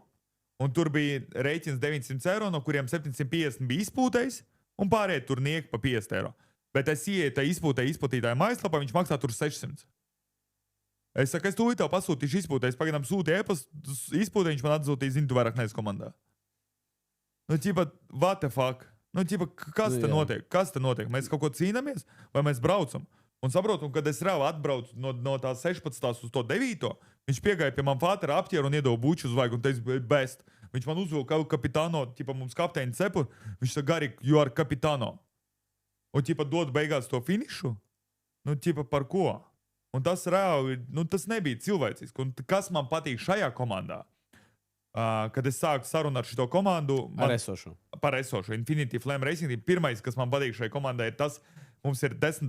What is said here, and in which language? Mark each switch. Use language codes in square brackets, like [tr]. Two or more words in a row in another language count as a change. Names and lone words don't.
[lv] Un tur bija rēķins 900 eiro, no kuriem 750 bija izpūtējis, un pārējie tur nieki pa 50 eiro. Bet es ieeju tā izpūtītāja mājaslapā, viņš maksā tur 600. Es saku, es tūlīt tev pasūtīšu izpūtējis, pagaidām sūtīju e-pastu, izpūtēju, viņš man atsūtīja, zinu, tu vairāk neesi komandā. Nu, ķipa, [en] what the fuck? [lv] Nu, ķipa, kas te notiek? Kas te notiek? Mēs kaut ko cīnāmies, vai mēs braucam? Un saprotu, kad es reāli atbraucu no tā 16. uz to 9. Viņš piegāja pie man fātera, apķēra un iedeva buču uz vaigu un teica, best. Viņš man uzvilka kapitāno, tipa mums kapteini cepu, viņš saka, Gari, [en] you are kapitāno. [lv] Un tipa dod beigās to finišu, nu tipa par ko? Un tas reāli, nu tas nebija cilvēciski. Un kas man patīk šajā komandā? Kad es sāku sarunu ar šito komandu, par esošo Infinity Flame Racing, pirmais, kas man patīk šajā komandā, ir tas, mums ir 10.